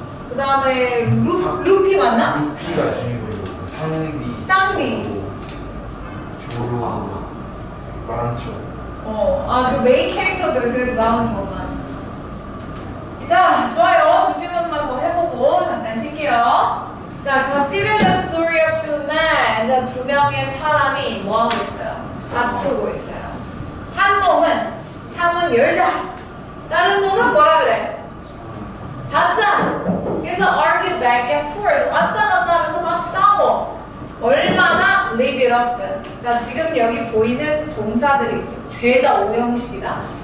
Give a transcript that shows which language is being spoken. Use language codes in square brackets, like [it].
[ko] 그 다음에 루피 맞나? 루피가 주인공이고 상디, 쌍디. 조로, 마란초. 그 메인 캐릭터들은 그래도 나오는 것만. 자, 좋아요. 2질문만 더 해보고 잠깐 쉴게요. [en] 자, consider the story of two men. [ko] 자, 두 명의 사람이 뭐 하고 있어요? 다투고 있어요. 한 놈은 창문 열자. 다른 놈은 뭐라 그래? 닫자. [en] 그래서 argue back and forth. [ko] 왔다 갔다 하면서 막 싸워. 얼마나 [en] live it up. [ko] 자, 지금 여기 보이는 동사들이 죄다 오형식이다.